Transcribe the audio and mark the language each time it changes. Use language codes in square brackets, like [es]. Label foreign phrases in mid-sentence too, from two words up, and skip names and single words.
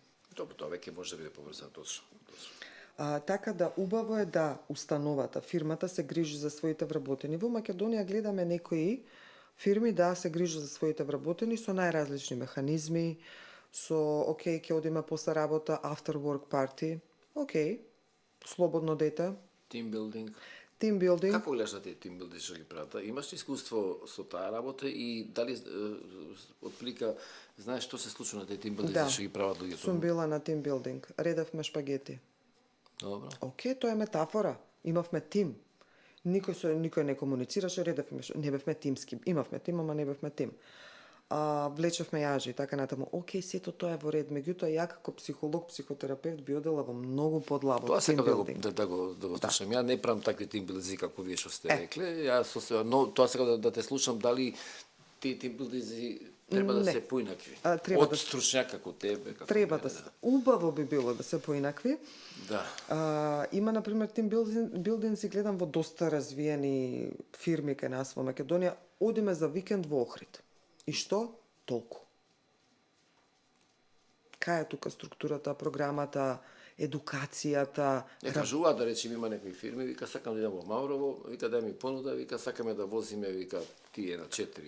[mk] Добро, тоа веќе може да биде поврзано, точно. Така да убаво е да установата, фирмата се грижи за своите вработени. Во Македонија гледаме некои фирми да се грижат за своите вработени со најразлични механизми, со окей, ќе одиме после работа, [en] after work party, [mk] окей, слободно дете, [en] Team building. team building. [mk] Како гледаш на тие [en] team building [mk] што ги прават? Имаш ли искуство со таа работа и дали отплика знаеш што се случува на тие [en] team building [mk] што ги прават луѓето? Сум била на [en] team building, [mk] редевме шпагети. Добро. Окей, тоа е метафора. Имавме тим. Никој не комуницираше, редевме, не бевме тимски. Имавме тим, ама не бевме тим. Влечевме јажи, така натаму. Окей, сето тоа е во ред. Меѓутоа, ја како психолог, психотерапевт би одела во многу подлабок Тоа [en] team [mk] сакам [en] building. [mk] да го слушам. Ја не правам такви [en] team building [mk] како вие што сте рекле. Но тоа сакам да те слушам дали тие [en] team building [mk] треба да Не. се поинакви. Треба Од да стручњак како тебе, како Треба мене, да се. Убаво би било да се поинакви. Да. Има, например, [en] team building [mk] гледам во доста развиени фирми кај нас во Македонија. Одиме за викенд во Охрид. И што? Толку. Кај е тука структурата, програмата, едукацијата? Не кажуваат да речем има некои фирми, вика сакам да идам во Маврово, вика дај ми понуда, вика сакаме да возиме, вика тие на 4.